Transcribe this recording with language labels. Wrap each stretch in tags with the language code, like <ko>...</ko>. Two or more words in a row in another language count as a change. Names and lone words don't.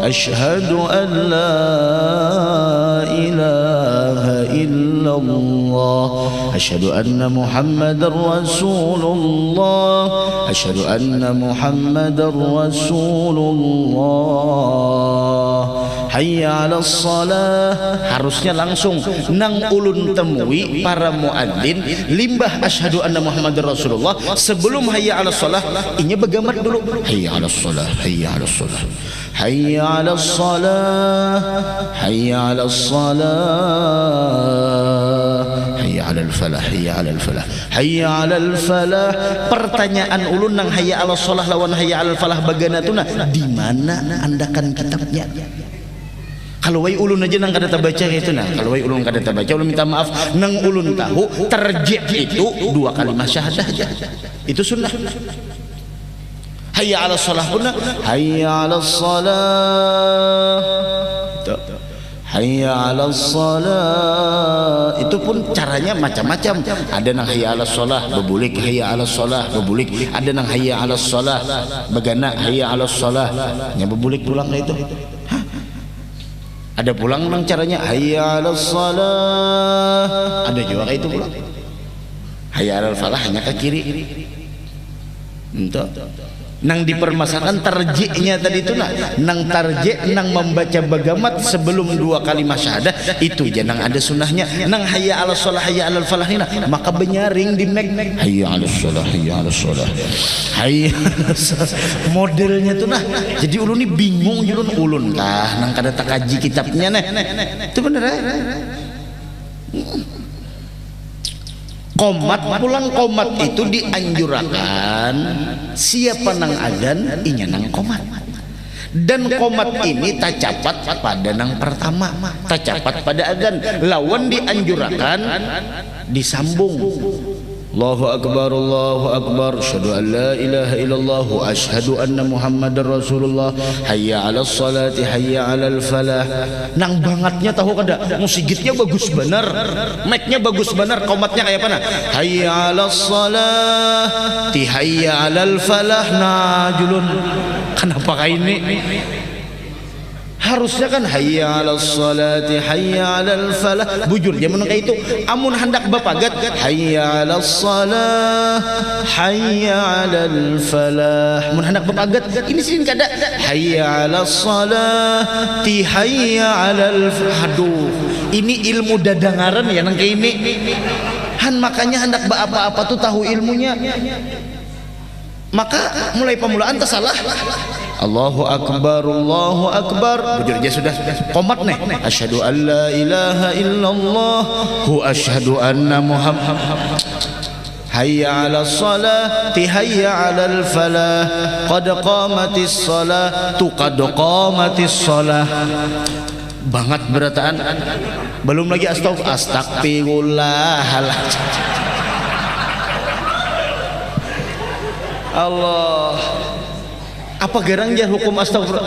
<ar>أشهد أن لا إله إلا الله. أشهد أن محمدا رسول الله. أشهد أن محمدا رسول الله. حي على الصلاة.</ar> <bjn>Harusnya langsung nang ulun temui para muadzin limbah</bjn> <ar>أشهد أن محمدا رسول الله</ar> <bjn>sebelum</bjn> <ar>حي على الصلاة</ar> <bjn>inya begamat dulu</bjn> <ar>حي على الصلاة حي على الصلاة حي على الصلاة حي على الصلاة حي على الفلاح حي على الفلاح حي على الفلاح.</ar> <bjn>Pertanyaan ulun nang</bjn> <ar>حي على الصلاة</ar> <bjn>lawan</bjn> <ar>حي على الفلاح</ar> <bjn>baganatuna di mana andakan kitabnya? Kalau wai ulun aja nang kada tabaca itu nah. Kalau wai ulun kada tabaca ulun minta maaf nang ulun tahu tarjih itu 2 kalimah syahadah aja. Itu sunnah.</bjn> <ar>حي على الصلاة pun حي على الصلاة. حي على الصلاة.</ar> <bjn>Itu pun caranya macam-macam. Ada nang</bjn> <ar>حي على الصلاة</ar> <bjn>bebulik</bjn> <ar>حي على الصلاة</ar> <bjn>bebulik. Ada nang</bjn> <ar>حي على الصلاة</ar> <bjn>begana</bjn> <ar>حي على الصلاة</ar> <bjn>nya bebulik pulang itu. Ada pulang nang caranya</bjn> <ar>حي على الصلاة.</ar> <bjn>Ada juga kayak itu pulang.</bjn> <ar>حي على الفلاح</ar> <bjn>hanya ke kiri. Entah. Nang dipermasalahkan tarjihnya tadi itu nah. Nang tarjih nang membaca bagamat sebelum 2 kalimah syahadah itu aja nang ada sunnahnya.</bjn> <ar>Nang حي على الصلاة حي على الفلاح</ar> <bjn>maka benyaring di mek</bjn> <ar>حي على الصلاة حي على الصلاة حي على الصلاة.</ar> <bjn>Modelnya tuh nah. Jadi ulun ini bingung ulun kah nang kada takaji kitabnya nah. Itu bener Qomat pulang qomat itu dianjurkan siapa nang adzan inya nang qomat. Dan qomat ini tacapat pada nang pertama, tacapat pada adzan. Lawan dianjurkan disambung.</bjn> <ar>الله أكبر أشهد أن لا إله إلا الله وأشهد أن محمدا رسول الله. حي على الصلاة حي على الفلاح.</ar> <bjn>Nang bangetnya tahu kada musigitnya bagus bener, mic-nya bagus bener, qomatnya kayak apa nah?</bjn> <ar>حي على الصلاة تي حي على الفلاح.</ar> <bjn>Nah julun kenapa kayak ini Harusnya kan</bjn> <ar>حي على الصلاة حي على الفلاح.</ar> <bjn>Bujur zaman kayak itu amun hendak bapagat</bjn> <ar>حي على الصلاة حي على الفلاح.</ar> <bjn>Mun hendak bapagat ini sih kada</bjn> <ar>حي على الصلاة تي حي على الفلاح.</ar> <bjn>Aduh, ini ilmu dadangaran ya nang kayak ini. Makanya hendak apa-apa tuh tahu ilmunya. Maka mulai pemulaan tersalah.</bjn> <ar>الله أكبر، الله أكبر.</ar> <bjn>Bujur dia sudah qomat nih.</bjn> <ar>أشهد أن لا إله إلا الله وأشهد أن محمد. حي على الصلاة حي على الفلاح. قد قامت الصلاة قد قامت الصلاة.</ar> <bjn>Banget berataan. Belum lagi astagfirullah. Allah, apa garang jar hukum astagfirullah?</bjn>